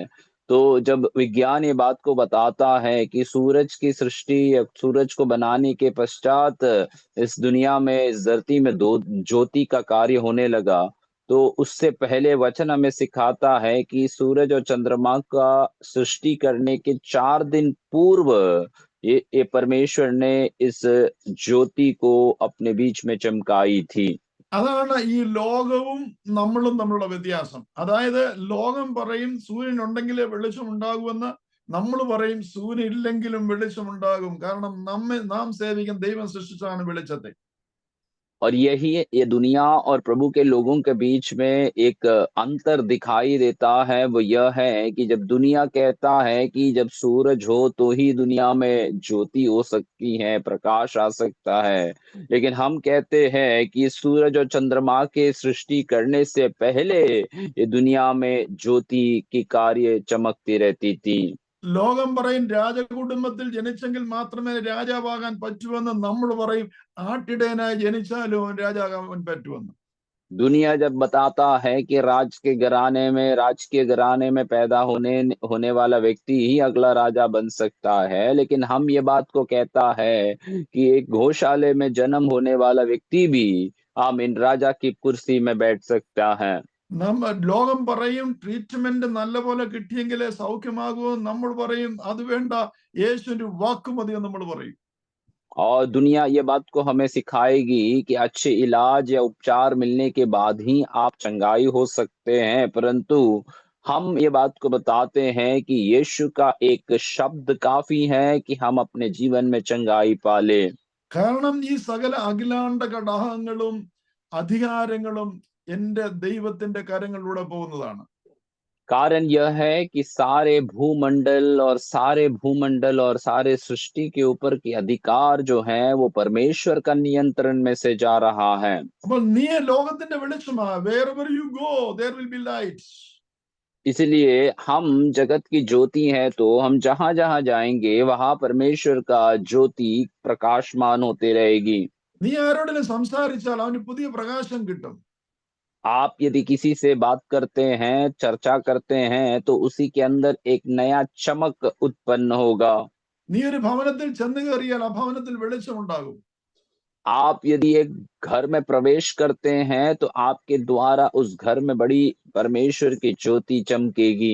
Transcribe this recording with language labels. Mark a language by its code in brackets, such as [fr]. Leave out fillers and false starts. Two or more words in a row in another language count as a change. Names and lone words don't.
[hi] तो जब विज्ञान ये बात को बताता है कि सूरज की सृष्टि या सूरज को बनाने के पश्चात इस दुनिया में, इस धरती में दो ज्योति का कार्य होने लगा, तो उससे पहले वचन हमें सिखाता है कि सूरज और चंद्रमा का सृष्टि करने के 4 दिन पूर्व ये परमेश्वर ने इस ज्योति को अपने बीच में चमकाई थी। [ml] അതാണ് ഈ ലോകവും നമ്മളും തമ്മിലുള്ള വ്യത്യാസം. അതായത് ലോകം പറയും സൂര്യൻ ഉണ്ടെങ്കിലേ വെളിച്ചം ഉണ്ടാകുമെന്ന്, നമ്മൾ പറയും സൂര്യൻ ഇല്ലെങ്കിലും വെളിച്ചം ഉണ്ടാകും. കാരണം നാം സേവിക്കുന്ന ദൈവം സൃഷ്ടിച്ചാണ് വെളിച്ചത്തെ. [hi] और यही ये दुनिया और प्रभु के लोगों के बीच में एक अंतर दिखाई देता है, वो यह है कि जब दुनिया कहता है कि जब सूरज हो तो ही दुनिया में ज्योति हो सकती है, प्रकाश आ सकता है, लेकिन हम कहते हैं कि सूरज और चंद्रमा के सृष्टि करने से पहले ये दुनिया में ज्योति की कार्य चमकती रहती थी। [ml] ലോകം പറയും രാജകുടുംബത്തിൽ ജനിച്ചെങ്കിൽ മാത്രമേ രാജാവാകാൻ പറ്റുമെന്ന്, നമ്മൾ പറയും ആട്ടിടയനായി ജനിച്ചാലും രാജാവാകാൻ പറ്റുമെന്ന്. [hi] दुनिया जब बताता है कि राजकीय घराने में पैदा होने वाला व्यक्ति ही अगला राजा बन सकता है, लेकिन हम ये बात को कहता है कि एक गौशाले में जन्म होने वाला व्यक्ति भी आमीन राजा की कुर्सी में बैठ सकता है। [ml] ലോകം പറയും ട്രീറ്റ്മെന്റ് നല്ലപോലെ കിട്ടിയെങ്കിലേ സൗഖ്യമാകൂ, നമ്മൾ പറയും അത് വേണ്ട, യേശുവിന്റെ വാക്ക് മതി എന്ന് നമ്മൾ പറയും. [hi] और दुनिया ये बात को हमें सिखाएगी कि अच्छे इलाज या उपचार मिलने के बाद ही आप चंगाई हो सकते हैं, परंतु हम ये बात को बताते हैं कि यीशु का एक शब्द काफी है कि हम अपने जीवन में चंगाई पाले। [ml] കാരണം ഈ സകല അഖിലാണ്ട ഘടകങ്ങളും അധികാരങ്ങളും എന്റെ ദൈവത്തിന്റെ കരങ്ങളിലൂടെ പോകുന്നതാണ്. [hi] कारण यह है कि सारे भूमंडल और सारे सृष्टि के ऊपर के अधिकार जो हैं वो परमेश्वर का नियंत्रण में से जा रहा है। [ml] അപ്പോൾ നീ ലോകത്തിന്റെ വെളിച്ചമാ. [en] wherever you go there will be lights. [hi] इसलिए हम जगत की ज्योति हैं, तो हम जहां जहां जाएंगे वहां परमेश्वर का ज्योति प्रकाशमान होते रहेगी। [ml] നീ ആരോടെങ്കിലും സംസാരിച്ചാൽ അവന് പുതിയ പ്രകാശം കിട്ടും. [hi] आप यदि किसी से बात करते हैं, चर्चा करते हैं, तो उसी के अंदर एक नया चमक उत्पन्न होगा। [ml] നീ ഒരു ഭവനത്തിൽ ചെന്ന് കയറിയാൽ ആ ഭവനത്തിൽ വെളിച്ചമുണ്ടാകും. [hi] आप यदि एक घर में प्रवेश करते हैं तो आपके द्वारा उस घर में बड़ी परमेश्वर की ज्योति चमकेगी।